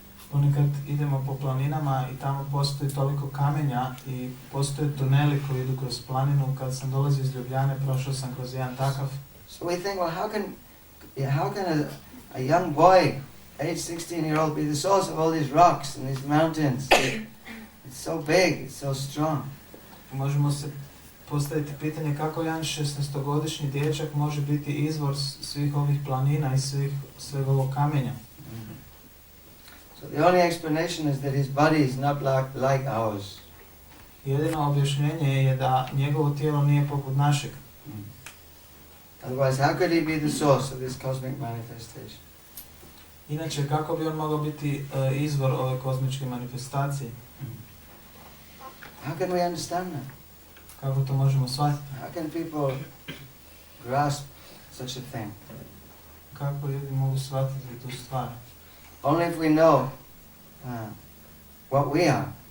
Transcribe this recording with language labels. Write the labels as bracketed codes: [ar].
[hr] Ponekad idemo po planinama i tamo postoji toliko kamenja i postoje tuneli koji idu kroz planinu. Kad sam dolazio iz Ljubljane, prošao sam kroz jedan takav. [en] So we think, well, how can a young boy, age 16-year-old, be the source of all these rocks and these mountains? It's so big, it's so strong. [hr] Možemo se postaviti pitanje kako jedan 16-godišnji dječak može biti izvor svih ovih planina i sveg ovog kamenja. [en] So the only explanation is that his body is not like ours. [hr] Jedino objašnjenje je da njegovo tijelo nije poput našeg. [en] Otherwise, how could he be the source of this cosmic manifestation? [hr] Inače, kako bi on mogao biti izvor ove kozmičke manifestacije? [en] How can we understand that? [hr] Kako to možemo shvatiti? [en] How can people grasp such a thing? [hr] Kako ljudi mogu shvatiti tu stvar? [en] Only if we know what we are.